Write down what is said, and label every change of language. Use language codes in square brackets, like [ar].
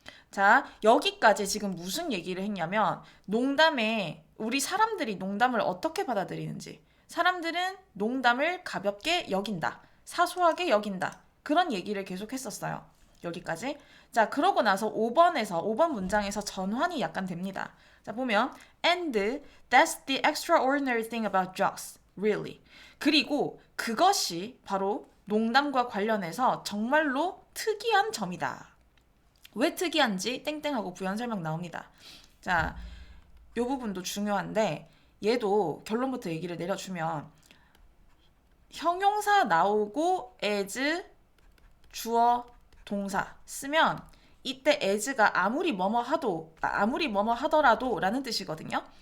[ko] 자, 여기까지 지금 무슨 얘기를 했냐면 농담에 우리 사람들이 농담을 어떻게 받아들이는지, 사람들은 농담을 가볍게 여긴다, 사소하게 여긴다, 그런 얘기를 계속 했었어요. 여기까지. 자, 그러고 나서 5번 문장에서 전환이 약간 됩니다. 자, 보면 [en] and that's the extraordinary thing about jokes, really. [ko] 그리고 그것이 바로 농담과 관련해서 정말로 특이한 점이다. 왜 특이한지 땡땡하고 부연 설명 나옵니다. 자, 이 부분도 중요한데 얘도 결론부터 얘기를 내려주면 형용사 나오고 as 주어 동사 쓰면 이때 as가 아무리 뭐뭐 하더라도 라는 뜻이거든요.